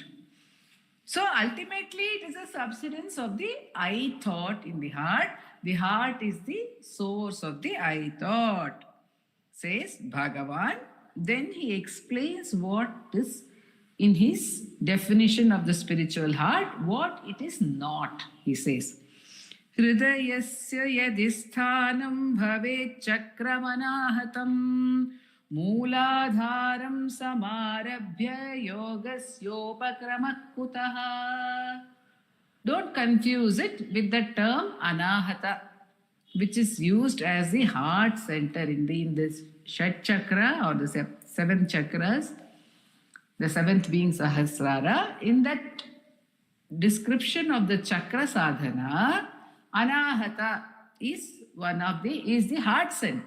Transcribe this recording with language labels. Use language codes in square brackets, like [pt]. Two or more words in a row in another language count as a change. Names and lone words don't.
[en] So ultimately, it is a subsidence of the I thought in the heart. The heart is the source of the I thought, says Bhagavan. Then he explains what is in his definition of the spiritual heart, what it is not. He says, [sa] हृदयस्य यदिस्थानं भवेत् चक्रमनाहतम् मूलाधारं समारभ्य योगस्योपक्रमः कुतः. [en] Don't confuse it with the term anahata, which is used as the heart center in this [sa] षट् चक्र [en] or the seven chakras, the seventh being Sahasrara. In that description of the [sa] चक्र साधना, [en] anahata is the heart center.